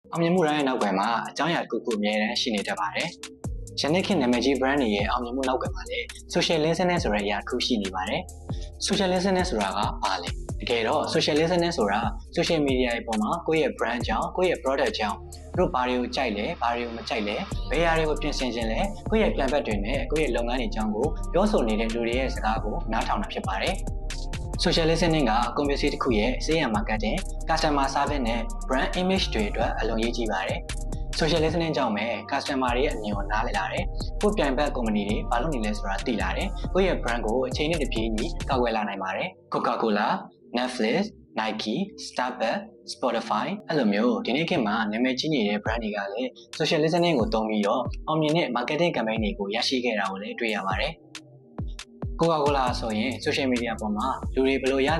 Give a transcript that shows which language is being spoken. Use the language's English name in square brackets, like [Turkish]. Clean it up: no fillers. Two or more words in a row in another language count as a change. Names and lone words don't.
[Burmese] အောင်မြင်မှုတိုင်းရဲ့နောက်ကွယ်မှာအကြောင်းအရာတစ်ခုခုအများတန်းရှိနေတတ်ပါတယ်။ယနေ့ခေတ်နာမည်ကြီး brand တွေရဲ့အောင်မြင်မှုနောက်ကွယ်မှာလည်း [English] social listening [Burmese] ဆိုတဲ့အရာတစ်ခုရှိနေပါတယ်။ [English] social listening [Burmese] ဆိုတာကဘာလဲ။တကယ်တော့ [English] social listening [Burmese] ဆိုတာ [English] social media [Burmese] တွေပေါ်မှာကိုယ့်ရဲ့ brand ကြောင့်ကိုယ့်ရဲ့ product ကြောင့်တို့ဘာတွေကိုကြိုက်လဲဘာတွေကိုမကြိုက်လဲဘယ်အရာတွေကိုပြင်ဆင်ခြင်းလဲကိုယ့်ရဲ့plan ဘက်တွေနဲ့ကိုယ့်ရဲ့လုပ်ငန်းတွေအကြောင်းကို ပြောဆိုနေတဲ့လူတွေရဲ့စကားကိုနားထောင်တာဖြစ်ပါတယ်။ [English] social listening [Burmese] က community တစ်ခုရဲ့ [English] sales and marketing, customer service [Burmese] နဲ့ [English] brand image [Burmese] တွေအတွက်အလွန်ရေးကြီးပါတယ်။ [English] social listening [Burmese] ကြောင့်ပဲ customer တွေရဲ့အမြင်ကိုနားလည်လာတယ်။ကိုယ့်ပြိုင်ဘက် company တွေဘာလုပ်နေလဲဆိုတာသိလာတယ်။ကိုယ့်ရဲ့ brand ကိုအချိန်နဲ့တပြေးညီကာကွယ်လာနိုင် ပါတယ်။ Coca-Cola, Netflix, Nike, Starbucks, Spotify အဲ့လိုမျိုးဒီနေ့ခေတ်မှာနာမည်ကြီးနေတဲ့ brand တွေကလည်း [English] social listening [Burmese] ကိုသုံးပြီးတော့အောင်မြင်တဲ့ [English] marketing campaign [Burmese] တွေကိုရရှိခဲ့တာကိုလည်းတွေ့ရပါတယ်။ Coca-Cola ဆိုရင် [English] social media [Burmese] ပေါ်မှာလူတွေဘယ်လိုရ